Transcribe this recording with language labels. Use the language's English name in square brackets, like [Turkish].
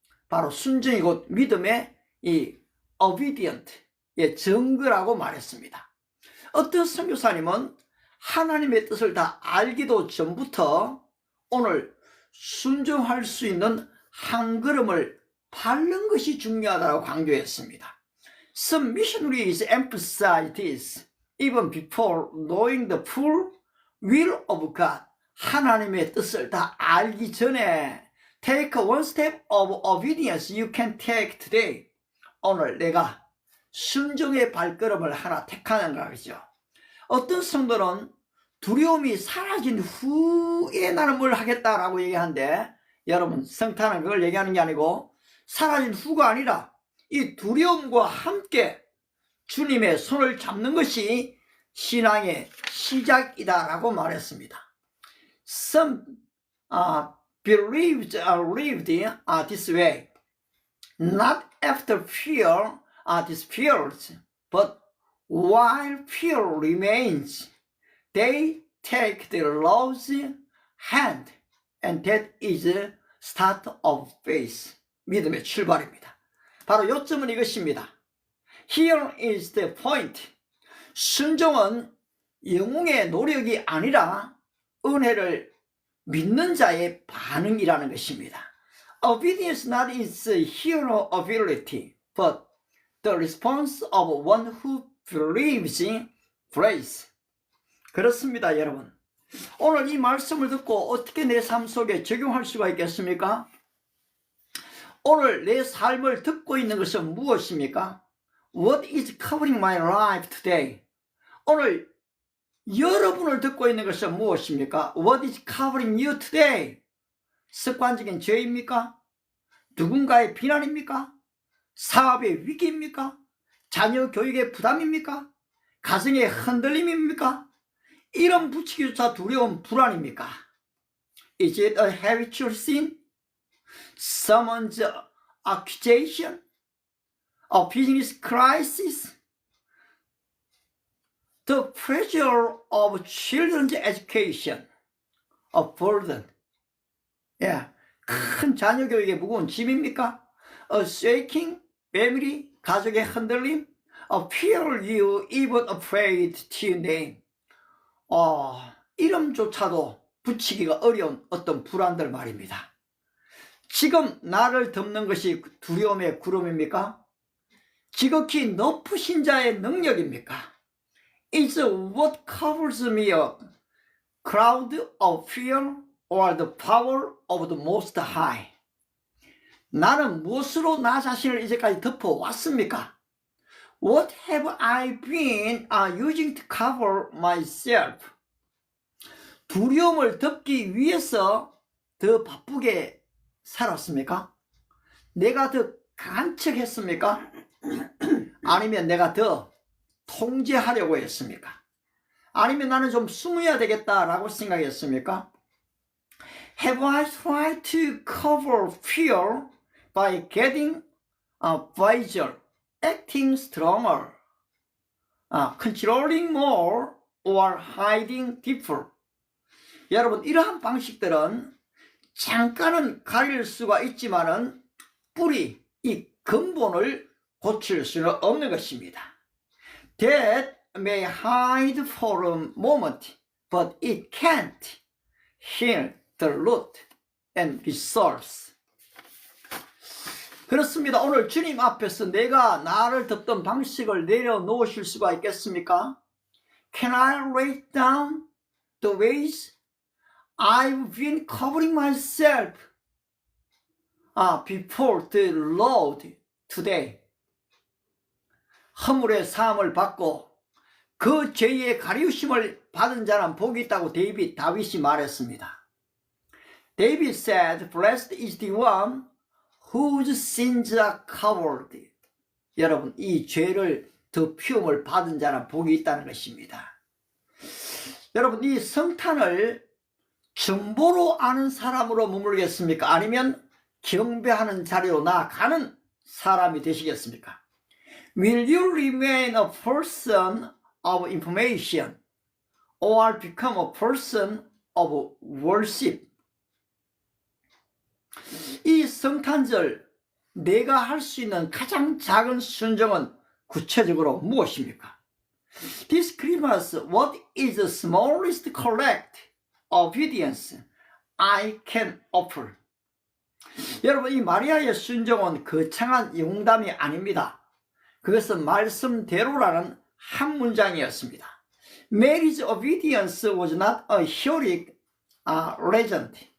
[Korean] 바로 순종이 곧 믿음의 이 obedient의 증거라고 말했습니다. 어떤 선교사님은 하나님의 뜻을 다 알기도 전부터 오늘 순종할 수 있는 한 걸음을 밟는 것이 중요하다고 강조했습니다. [English] Some missionaries emphasize this even before knowing the full will of God. [Korean] 하나님의 뜻을 다 알기 전에 [English] take one step of obedience you can take today. [Korean] 오늘 내가 순종의 발걸음을 하나 택하는 거죠. 어떤 성도는 두려움이 사라진 후에 나는 뭘 하겠다라고 얘기하는데, 여러분, 성탄은 그걸 얘기하는 게 아니고 사라진 후가 아니라 이 두려움과 함께 주님의 손을 잡는 것이 신앙의 시작이다라고 말했습니다. [English] Some lived this way, not after fear disappears, but while fear remains, they take the Lord's hand, and that is the start of faith. [Korean] 믿음의 출발입니다. 바로 요점은 이것입니다. [English] Here is the point. [Korean] 순종은 영웅의 노력이 아니라 은혜를 믿는 자의 반응이라는 것입니다. [English] Obedience not is hero ability, but the response of one who believes in grace. [Korean] 그렇습니다, 여러분. 오늘 이 말씀을 듣고 어떻게 내 삶 속에 적용할 수가 있겠습니까? 오늘 내 삶을 듣고 있는 것은 무엇입니까? [English] What is covering my life today? [Korean] 오늘 여러분을 듣고 있는 것은 무엇입니까? [English] What is covering you today? [Korean] 습관적인 죄입니까? 누군가의 비난입니까? 사업의 위기입니까? 자녀 교육의 부담입니까? 가정의 흔들림입니까? 이런 붙이기조차 두려운 불안입니까? [English] Is it a habitual sin? Someone's accusation? A business crisis? The pressure of children's education? A burden? [Korean] 큰 자녀 교육의 무거운 짐입니까? [English] A shaking family? [Korean] 가족의 흔들림? [English] A fear you even afraid to name? [Korean] 이름조차도 붙이기가 어려운 어떤 불안들 말입니다. 지금 나를 덮는 것이 두려움의 구름입니까? 지극히 높으신 자의 능력입니까? [English] Is what covers me a cloud of fear or the power of the Most High? [Korean] 나는 무엇으로 나 자신을 이제까지 덮어왔습니까? [English] What have I been using to cover myself? [Korean] 두려움을 덮기 위해서 더 바쁘게 살았습니까? 내가 더 강한 척 했습니까? 아니면 내가 더 통제하려고 했습니까? 아니면 나는 좀 숨어야 되겠다라고 생각했습니까? [English] Have I tried to cover fear by getting wiser, acting stronger, controlling more, or hiding deeper? [Korean] 여러분, 이러한 방식들은 잠깐은 가릴 수가 있지만은 뿌리, 이 근본을 고칠 수는 없는 것입니다. [English] That may hide for a moment, but it can't heal the root and resource. [Korean] 그렇습니다. 오늘 주님 앞에서 내가 나를 덮던 방식을 내려놓으실 수가 있겠습니까? [English] Can I lay down the ways I've been covering myself before the Lord today? [Korean] 허물의 사함을 받고 그 죄의 가리우심을 받은 자는 복이 있다고 다윗이 말했습니다. [English] David said, Blessed is the one whose sins are covered. [Korean] 여러분, 이 죄를 덮음을 받은 자는 복이 있다는 것입니다. 여러분, 이 성탄을 정보로 아는 사람으로 머물겠습니까? 아니면 경배하는 자리로 나아가는 사람이 되시겠습니까? [English] Will you remain a person of information or become a person of worship? [Korean] 이 성탄절 내가 할 수 있는 가장 작은 순종은 구체적으로 무엇입니까? [English] This Christmas, what is the smallest correct obedience I can offer? [Korean] 여러분, 이 마리아의 순종은 거창한 용담이 아닙니다. 그것은 말씀대로라는 한 문장이었습니다. [English] Mary's obedience was not a heroic legend.